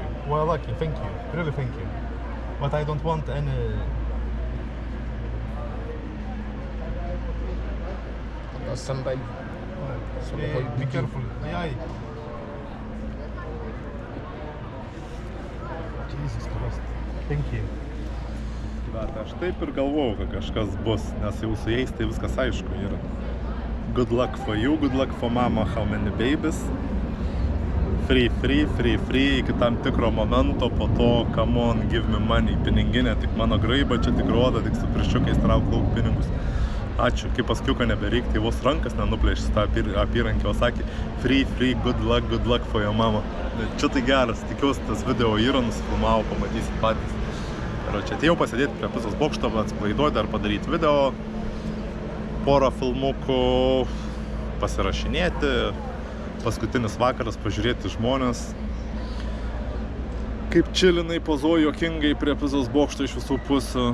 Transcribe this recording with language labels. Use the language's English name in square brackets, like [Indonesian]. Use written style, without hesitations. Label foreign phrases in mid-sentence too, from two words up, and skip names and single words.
[English] Well, lucky, thank you. Really, thank you. But I don't want any. Sunday. Be careful. Aye. Jesus Christ. Thank you. [Lithuanian] Bet aš taip ir galvojau, kad kažkas bus, nes jau su jais tai viskas aišku yra. [English] Good luck for you, good luck for mama, how many babies. [Lithuanian] free iki tam tikro momento, po to, [English] come on, give me money, [Lithuanian] piniginė, tik mano graiba, čia tik rodo, tik su pirščiukais trauk lauk pinigus. Ačiū, kai paskiuką nebereik, tai vos rankas nenuplėšis tą apyrankį, o sakė, [English] free, good luck for your mama. [Lithuanian] Čia tai geras, tikiuosi, tas video yra, nusifilmavo, pamatysit patys. Ir čia atėjau pasėdėti prie Pizos bokšto, atsipalaiduoti ar padaryti video, porą filmukų, pasirašinėti, paskutinis vakaras pažiūrėti žmonės, kaip čilinai pozuoja juokingai prie Pizos bokšto iš visų pusių.